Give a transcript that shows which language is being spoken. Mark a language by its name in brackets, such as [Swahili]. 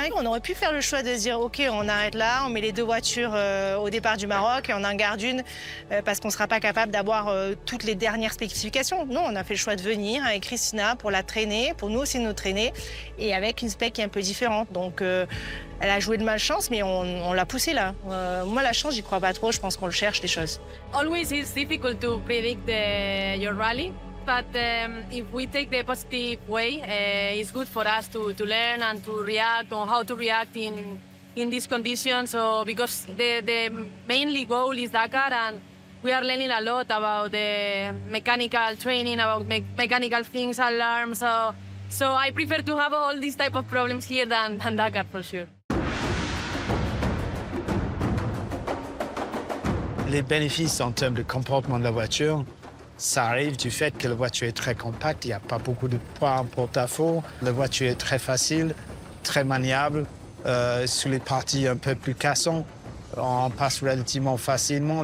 [French] On aurait pu faire le choix de se dire, OK, on arrête là, on met les deux voitures au départ du Maroc et on en garde une parce qu'on ne sera pas capable d'avoir toutes les dernières spécifications. Non, on a fait le choix de venir avec Christina pour la traîner, pour nous aussi nous traîner, et avec une spec qui est un peu différente. Donc, elle a joué de malchance, mais on l'a poussée là. Moi, la chance, j'y crois pas trop, je pense qu'on le cherche, les choses. [English] Always it's difficult to predict your rally. But if we take the positive way, it's good for us to learn and to react on how to react in these conditions. So because the mainly goal is Dakar, and we are learning a lot about the mechanical training, about mechanical things, alarms. So I prefer to have all these type of problems here than Dakar for sure. [French] Les bénéfices en termes de comportement de la voiture, Ça arrive du fait que la voiture est très compacte, il n'y a pas beaucoup de poids en porte-à-faux. La voiture est très facile, très maniable. Sur les parties un peu plus cassantes, on passe relativement facilement.